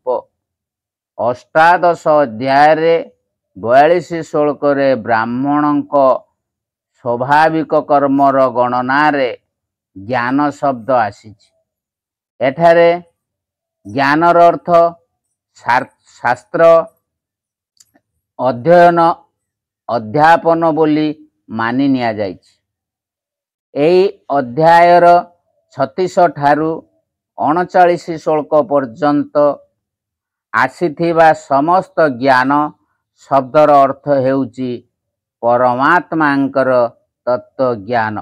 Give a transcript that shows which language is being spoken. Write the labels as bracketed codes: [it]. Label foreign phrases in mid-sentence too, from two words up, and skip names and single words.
[or] ଅଷ୍ଟାଦଶ ଅଧ୍ୟାୟ 42 ଶ୍ଲୋକରେ ବ୍ରାହ୍ମଣଙ୍କ ସ୍ୱାଭାବିକ କର୍ମର ଗଣନାରେ ଜ୍ଞାନ ଶବ୍ଦ ଆସିଛି। ଏଠାରେ ଜ୍ଞାନର ଅର୍ଥ ଶାସ୍ତ୍ର ଅଧ୍ୟୟନ ଅଧ୍ୟାପନ ବୋଲି ମାନି ନିଆଯାଇଛି। ଏହି ଅଧ୍ୟାୟର 36 ଠାରୁ 39 ଶ୍ଲୋକ ପର୍ଯ୍ୟନ୍ତ ଆସିଥିବା ସମସ୍ତ ଜ୍ଞାନ ଶବ୍ଦର ଅର୍ଥ ହେଉଛି ପରମାତ୍ମାଙ୍କର ତତ୍ତ୍ୱ ଜ୍ଞାନ।